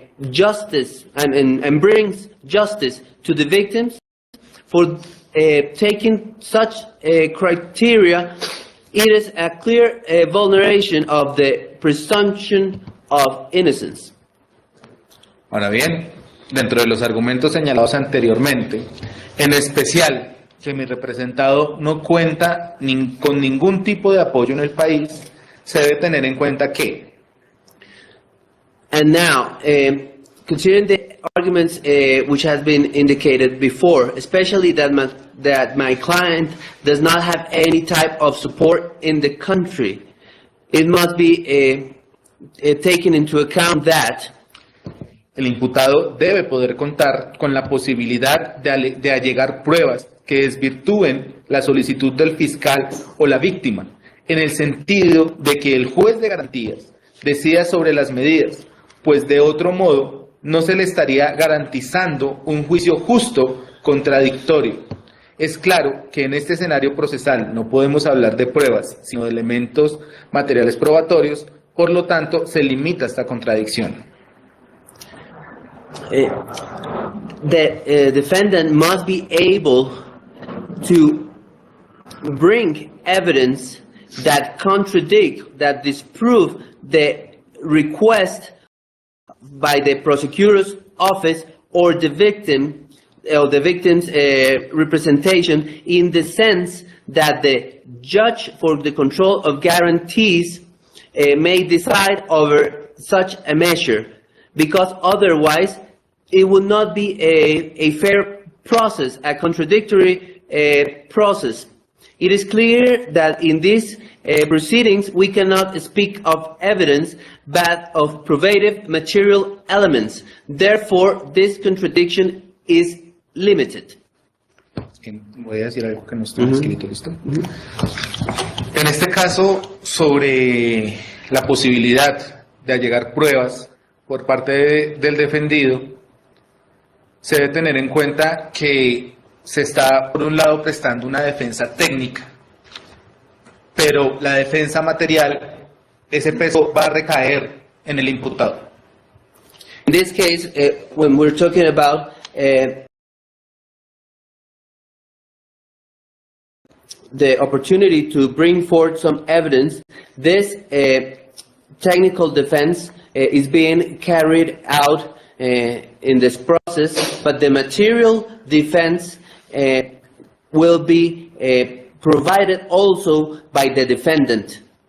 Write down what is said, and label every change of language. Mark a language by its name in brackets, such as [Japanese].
[English] justice and brings justice to the victims, for taking such criteria, it is a clear vulneration of the presumption of innocence. [Spanish] Ahora bien, dentro de los argumentos señalados anteriormente, en especial que mi representado no cuenta con ningún tipo de apoyo en el país, se debe tener en cuenta que... [English] And now, considering the arguments which has been indicated before, especially that my client does not have any type of support in the country, it must be taken into account that [Spanish] el imputado debe poder contar con la posibilidad de allegar pruebas que desvirtúen la solicitud del fiscal o la víctima, en el sentido de que el juez de garantías decida sobre las medidas, pues de otro modo no se le estaría garantizando un juicio justo contradictorio. Es claro que en este escenario procesal no podemos hablar de pruebas, sino de elementos materiales probatorios, por lo tanto se limita esta contradicción. [English] The defendant must be able to bring evidence that contradict, that disprove the request by the prosecutor's office or the victim, or the victim's representation, in the sense that the judge for the control of guarantees may decide over such a measure, because otherwise it would not be a fair process, a contradictory process. It is clear that in these proceedings we cannot speak of evidence but of probative material elements. Therefore, this contradiction is limited. [Spanish] Voy a decir algo que no está escrito, ¿listo? En este caso, sobre la posibilidad de allegar pruebas por parte del defendido, se debe tener en cuenta que se está, por un lado, prestando una defensa técnica, pero la defensa material, ese peso va a recaer en el imputado. [English] In this case, when we're talking about the opportunity to bring forth some evidence, this technical defense is being carried out in this process, but the material defense will be provided also by the defendant.